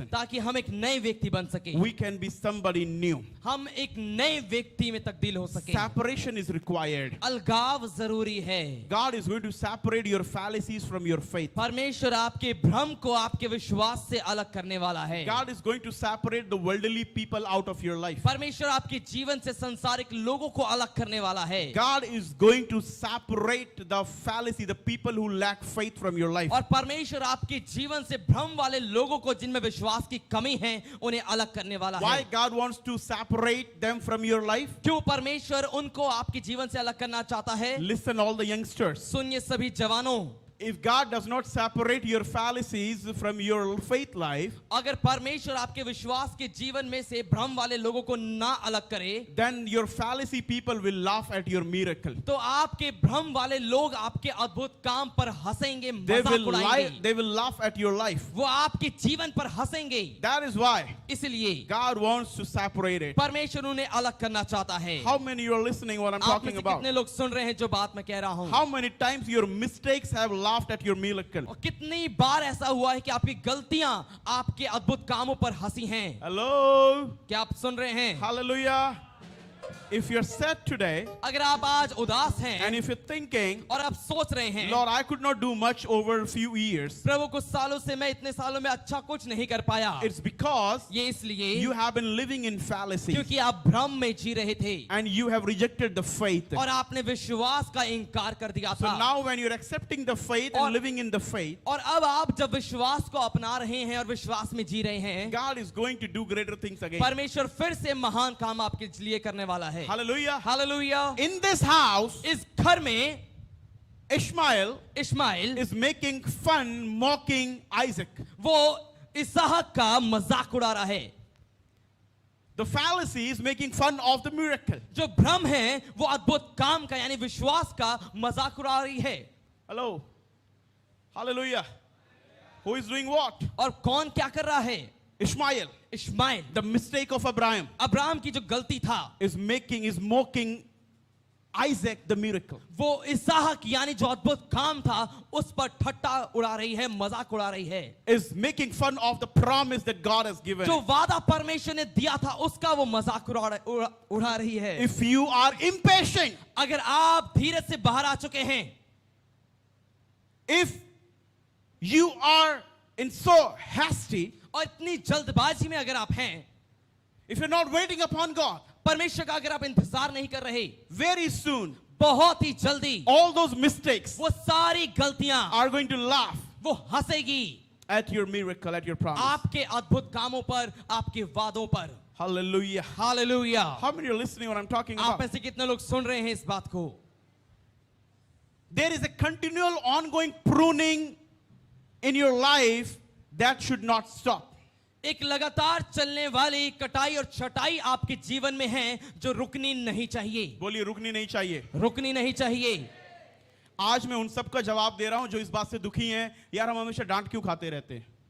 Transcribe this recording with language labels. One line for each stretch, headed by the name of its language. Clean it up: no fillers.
Hindi: ताकि हम एक नए व्यक्ति बन सके।
English: We can be somebody new.
Hindi: हम एक नए व्यक्ति में तब्दील हो सके।
English: Separation is required.
Hindi: अलगाव जरूरी है।
English: God is going to separate your fallacies from your faith.
Hindi: परमेश्वर आपके भ्रम को आपके विश्वास से अलग करने वाला है।
English: God is going to separate the worldly people out of your life.
Hindi: परमेश्वर आपके जीवन से संसारिक लोगों को अलग करने वाला वाला है।
English: God is going to separate the fallacy, the people who lack faith from your life.
Hindi: और परमेश्वर आपके जीवन से भ्रम वाले लोगों को जिनमें विश्वास की कमी है उन्हें अलग करने वाला
English: Why
Hindi: है।
English: God wants to separate them from your life?
Hindi: क्यों परमेश्वर उनको आपके जीवन से अलग करना चाहता है?
English: Listen, all the youngsters.
Hindi: सुनिए सभी जवानों,
English: If God does not separate your fallacies from your faith life,
Hindi: अगर परमेश्वर आपके विश्वास के जीवन में से भ्रम वाले लोगों को ना अलग करे,
English: then your fallacy people will laugh at your miracle.
Hindi: तो आपके भ्रम वाले लोग आपके अद्भुत काम पर हंसेंगे,
English: They
Hindi: मजाक
English: will
Hindi: उड़ाएंगे,
English: they will laugh at your life.
Hindi: वो आपके जीवन पर हंसेंगे।
English: That is why
Hindi: इसलिए
English: God wants to separate it.
Hindi: परमेश्वर उन्हें अलग करना चाहता है।
English: How many you are listening what I'm
Hindi: आप में
English: talking
Hindi: से
English: about?
Hindi: कितने लोग सुन रहे हैं जो बात मैं कह रहा हूँ?
English: How many times your mistakes have laughed at your miracle?
Hindi: और कितनी बार ऐसा हुआ है कि आपकी गलतियां आपके अद्भुत कामों पर हंसी हैं?
English: Hello?
Hindi: क्या आप सुन रहे हैं?
English: Hallelujah. If you're sad today
Hindi: अगर आप आज उदास हैं
English: and if you're thinking,
Hindi: और आप सोच रहे हैं,
English: Lord, I could not do much over a few years,
Hindi: प्रभु कुछ सालों से मैं इतने सालों में अच्छा कुछ नहीं कर पाया,
English: it's because
Hindi: ये इसलिए
English: you have been living in fallacy
Hindi: क्योंकि आप भ्रम में जी रहे थे
English: and you have rejected the faith.
Hindi: और आपने विश्वास का इनकार कर दिया
English: So
Hindi: था।
English: now when you're accepting the faith
Hindi: और-
English: and living in the faith,
Hindi: और अब आप जब विश्वास को अपना रहे हैं और विश्वास में जी रहे हैं,
English: God is going to do greater things again.
Hindi: परमेश्वर फिर से महान काम आपके लिए करने वाला है।
English: Hallelujah.
Hindi: Hallelujah.
English: In this house,
Hindi: इस घर में
English: Ishmael
Hindi: Ishmael
English: is making fun, mocking Isaac.
Hindi: वो इसहाक का मजाक उड़ा रहा है।
English: The fallacy is making fun of the miracle.
Hindi: जो भ्रम है वो अद्भुत काम का यानी विश्वास का मजाक उड़ा रही है।
English: Hello. Hallelujah. Who is doing what?
Hindi: और कौन क्या कर रहा है?
English: Ishmael.
Hindi: Ishmael.
English: The mistake of Abraham
Hindi: Abraham की जो गलती था
English: is mocking Isaac the miracle.
Hindi: वो इसहाक यानी जो अद्भुत काम था उस पर ठट्टा उड़ा रही है, मजाक उड़ा रही है।
English: Is making fun of the promise that God has given.
Hindi: जो वादा परमेश्वर ने दिया था उसका वो मजाक उड़ा रही है।
English: If you are impatient,
Hindi: अगर आप धीरज से बाहर आ चुके हैं,
English: if you are in so hasty,
Hindi: और इतनी जल्दबाजी में अगर आप हैं,
English: if you're not waiting upon God,
Hindi: परमेश्वर का अगर आप इंतजार नहीं कर रहे,
English: very soon
Hindi: बहुत ही जल्दी
English: all those mistakes
Hindi: वो सारी गलतियां
English: are going to laugh
Hindi: वो हंसेगी
English: at your miracle, at your promise.
Hindi: आपके अद्भुत कामों पर, आपके वादों पर।
English: Hallelujah.
Hindi: Hallelujah.
English: How many are listening what I'm talking
Hindi: आप में
English: about?
Hindi: से कितने लोग सुन रहे हैं इस बात को?
English: There is a continual ongoing pruning in your life that should not stop.
Hindi: एक लगातार चलने वाली कटाई और छटाई आपके जीवन में है जो रुकनी नहीं चाहिए, बोलिए रुकनी नहीं चाहिए। रुकनी नहीं चाहिए। आज मैं उन सब का जवाब दे रहा हूं जो इस बात से दुखी हैं, यार हम हमेशा डांट क्यों खाते रहते हैं।